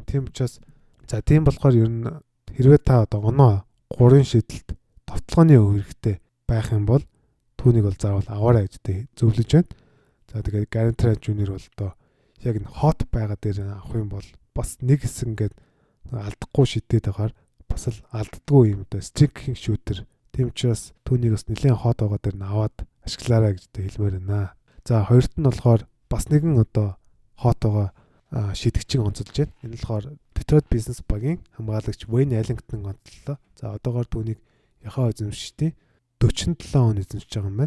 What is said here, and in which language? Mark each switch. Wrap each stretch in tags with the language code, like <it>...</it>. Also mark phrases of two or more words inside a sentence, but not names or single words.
<mn>Тийм учраас за тийм болохоор ер нь хэрвээ та одоо оноо 3 шидэлт товтлооны хэрэгтэй байх юм бол түүнийг бол заавал аваарай гэж зөвлөж байна. За тэгээд Gary Trent Jr бол одоо яг н hot байгаа дээр авах юм бол бас нэг хэсэг ингээд алдахгүй шидэд байгаар бас л алддаггүй юм одоо</mn> <en>streaking shooter.</en> <mn>Тийм учраас түүнийг бас нэлээд hot байгаа дээр нь аваад ашиглаарай гэж хэлмээр байна. За хоёрт нь болохоор бас нэгэн одоо hot байгаа шидэгчийг онцолж байна. Энэ нь болохоор Detroit Business багийн хамгаалагч Wayne Ellington онцлоо. За одоогоор түүнийг яхаа эзэмшигчдийн 47 он эзэмшиж байгаа юм байна.</mn>